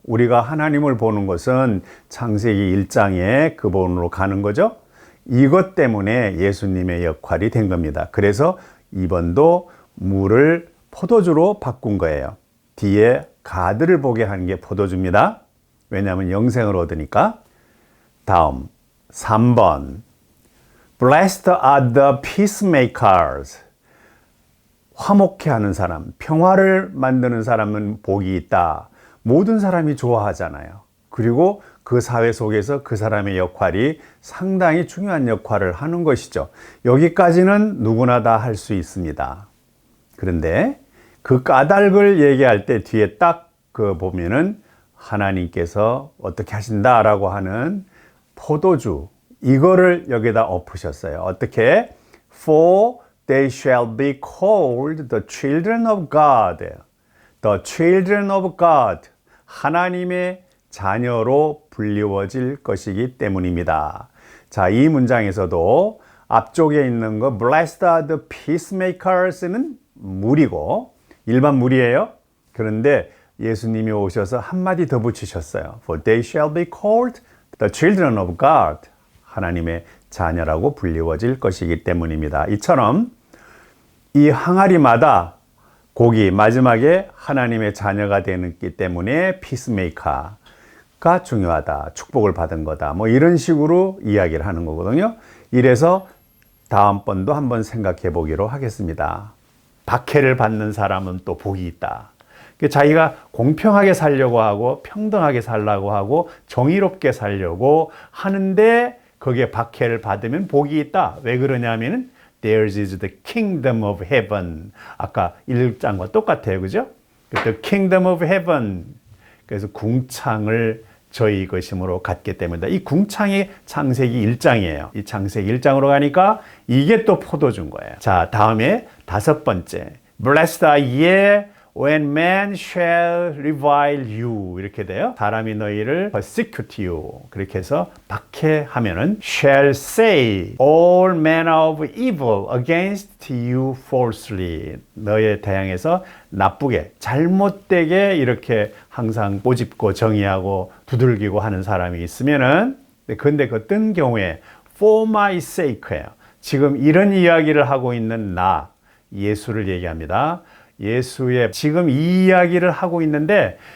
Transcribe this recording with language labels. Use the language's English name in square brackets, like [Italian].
[Korean] 우리가 하나님을 보는 것은 창세기 1장에 그 부분으로 가는 거죠. 이것 때문에 예수님의 역할이 된 겁니다. 그래서 이번도 물을 포도주로 바꾼 거예요. 뒤에 가드를 보게 하는 게 포도주입니다. 왜냐하면 영생을 얻으니까. 다음 3번 [English] Blessed are the peacemakers. [Korean] 화목해 하는 사람, 평화를 만드는 사람은 복이 있다. 모든 사람이 좋아하잖아요. 그리고 그 사회 속에서 그 사람의 역할이 상당히 중요한 역할을 하는 것이죠. 여기까지는 누구나 다 할 수 있습니다. 그런데 그 까닭을 얘기할 때 뒤에 딱 그 보면은 하나님께서 어떻게 하신다라고 하는 포도주, 이거를 여기다 엎으셨어요. 어떻게? [English] For they shall be called the children of God. The children of God. [Korean] 하나님의 자녀로 불리워질 것이기 때문입니다. 자, 이 문장에서도 앞쪽에 있는 거 [English] Blessed are the peacemakers [Korean] 는 물이고 일반 물이에요. 그런데 예수님이 오셔서 한마디 더 붙이셨어요. [English] For they shall be called the children of God. [Korean] 하나님의 자녀라고 불리워질 것이기 때문입니다. 이처럼 이 항아리마다 고기 마지막에 하나님의 자녀가 되기 때문에 피스메이커가 중요하다. 축복을 받은 거다. 뭐 이런 식으로 이야기를 하는 거거든요. 이래서 다음번도 한번 생각해 보기로 하겠습니다. 박해를 받는 사람은 또 복이 있다. 자기가 공평하게 살려고 하고 평등하게 살려고 하고 정의롭게 살려고 하는데 거기에 박해를 받으면 복이 있다. 왜 그러냐면은 [English] Theirs is the kingdom of heaven. [Korean] 아까 1장과 똑같아요. 그죠? [English] The kingdom of heaven. [Korean] 그래서 궁창을 저희 것임으로 갖게 됩니다. 이 궁창이 창세기 1장이에요. 이 창세기 1장으로 가니까 이게 또 포도주인 거예요. 자, 다음에 5번째. [English] Blessed are ye when men shall revile you. [Korean] 이렇게 돼요. 사람이 너희를 [English] persecute you. [Korean] 그렇게 해서 박해하면은 [English] shall say all manner of evil against you falsely. [Korean] 너희에 대항해서 나쁘게, 잘못되게 이렇게 항상 꼬집고 정의하고 두들기고 하는 사람이 있으면은, 근데 그 어떤 경우에 [English] for my sake [Korean] 예요. 지금 이런 이야기를 하고 있는 나, 예수를 얘기합니다. 예수의 지금 이 이야기를 하고 있는데